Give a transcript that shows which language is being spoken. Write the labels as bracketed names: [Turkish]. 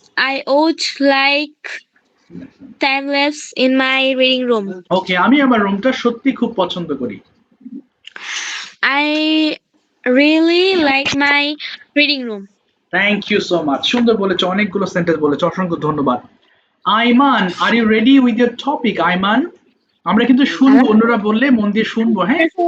[English] I watch like time lapse in my reading room. [Bangla] ওকে, আমি আমার রুমটা সত্যি খুব পছন্দ করি। [English] I really like my reading room. Thank you so much, [Bangla] সুন্দর বলেছো, অনেকগুলো সেন্টেন্স বলেছো, অসংখ্য ধন্যবাদ। Ayman, [English] are you ready with your topic [Bangla] Ayman? আমরা কিন্তু শুনবো, অন্যরা বললে মন দিয়ে শুনবো, হ্যাঁ?